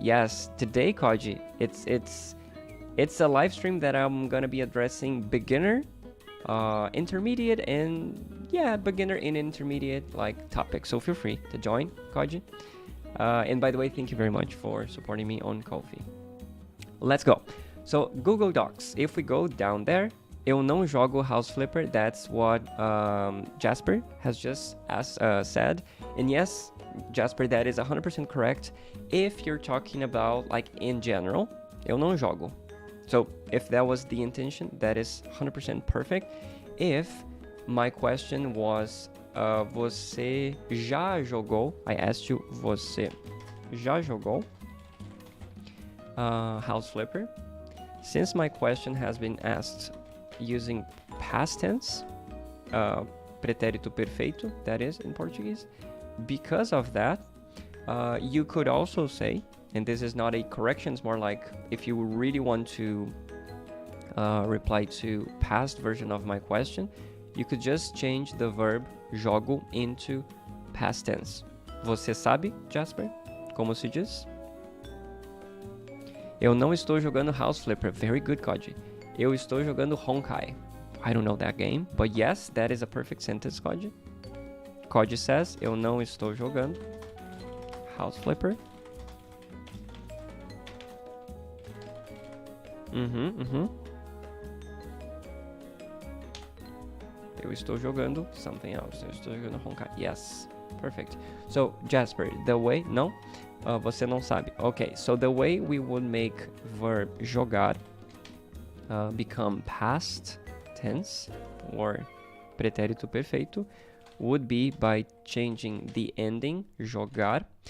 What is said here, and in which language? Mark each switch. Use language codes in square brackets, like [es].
[en] Yes, today, Koji, it's a live stream that I'm gonna be addressing beginner, intermediate, and yeah, beginner and intermediate like topics. So feel free to join, Koji. And by the way, thank you very much for supporting me on Ko-fi. Let's go. So Google Docs. If we go down there, [pt] eu não jogo [en] House Flipper. That's what Jasper has just said. And yes, Jasper, that is 100% correct. If you're talking about like in general, [pt] eu não jogo. [en] So if that was the intention, that is 100% perfect. If my question was, [pt] você já jogou? [en] I asked you, [pt] você já jogou [en] House Flipper? Since my question has been asked using past tense, pretérito perfeito, that is in Portuguese. Because of that, you could also say, and this is not a correction, it's more like if you really want to reply to past version of my question, you could just change the verb jogo into past tense. [pt] Você sabe, Jasper, como se diz? Eu não estou jogando House Flipper. [en] Very good, [pt] Koji. Eu estou jogando Honkai. [en] I don't know that game, but yes, that is a perfect sentence, Koji. Koji says, [pt] eu não estou jogando House Flipper. Eu estou jogando [en] something else. [pt] Eu estou jogando Honkai. [en] Yes, perfect. So, Jasper, the way... No? [pt] Você não sabe. [en] Okay, so the way we would make verb jogar become past tense or pretérito perfeito would be by changing the ending, jogar.